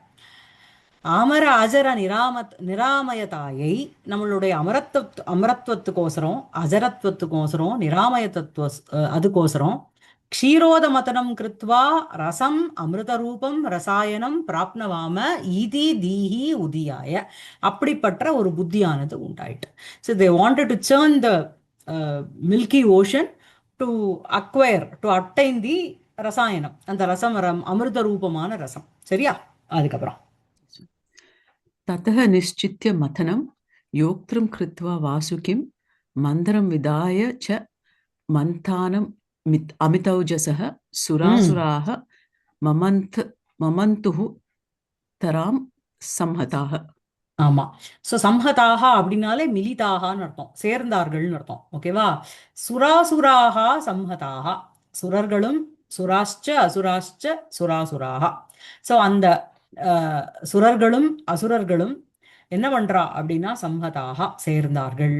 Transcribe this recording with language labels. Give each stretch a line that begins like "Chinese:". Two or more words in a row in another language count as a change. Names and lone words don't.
Sanskrit: अमर अजर निरामयतायै
Tamil: நம்மளுடைய அமரத்துவத்துக்கோசரம், அஜரத்துவத்துக்கோசரம், நிராமயத்தத்துவ அதுக்கோசரம்
Sanskrit: क्षीरोद मथनम् कृत्वा रसम् अमृतरूपम् रसायनम् प्राप्नवाम इति धीः उदियाय
Tamil: அப்படிப்பட்ட ஒரு புத்தியானது உண்டாயிட்டு.
English: So they wanted to churn the milky ocean to acquire to attain the rasayanam,
Tamil: அந்த ரசம் அமிர்த ரூபமான ரசம். சரியா? அதுக்கப்புறம்
Sanskrit: ततः निश्चित्य मथनं योक्तृं कृत्वा वासुकिं मन्दरं विदाय च मन्थानं अमितौजसः सुरासुराः ममन्तुः तरां संहताः.
Tamil: ஆமா. ஸோ சம்ஹதாக அப்படின்னாலே மிலிதாகான்னு அர்த்தம், சேர்ந்தார்கள்னு அர்த்தம். ஓகேவா?
Sanskrit: सुरासुराः संहताः, சுரர்களும் सुराश्च असुराश्च सुरासुराः.
Tamil: ஸோ அந்த சுரர்களும் அசுரர்களும் என்ன பண்றா அப்படின்னா சம்ஹதாக சேர்ந்தார்கள்.